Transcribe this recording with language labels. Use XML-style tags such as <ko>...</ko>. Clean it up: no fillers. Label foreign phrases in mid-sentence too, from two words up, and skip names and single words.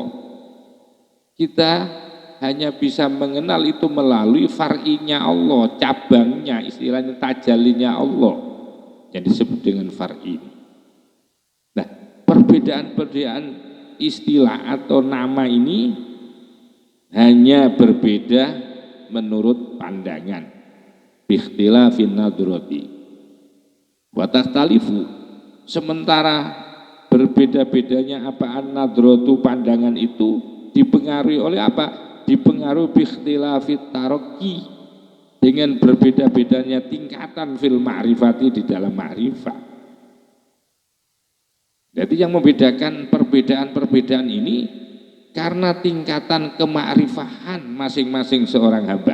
<id>Kita hanya bisa mengenal itu melalui far'inya Allah, cabangnya, istilahnya tajallinya Allah, yang disebut dengan far'i. Nah, perbedaan-perbedaan istilah atau nama ini hanya berbeda menurut pandangan.</id> <ar>Bikhtilafin nadroti wa takhtalifu,</ar> <id>sementara berbeda-bedanya apa? An-nadrotu, pandangan itu dipengaruhi oleh apa? Dipengaruhi</id> <ar>bikhtilafit taraqi,</ar> <id>dengan berbeda-bedanya tingkatan</id> <ar>fil ma'rifati,</ar> <id>di dalam ma'rifat. Jadi yang membedakan perbedaan-perbedaan ini karena tingkatan kemakrifahan masing-masing seorang hamba.</id>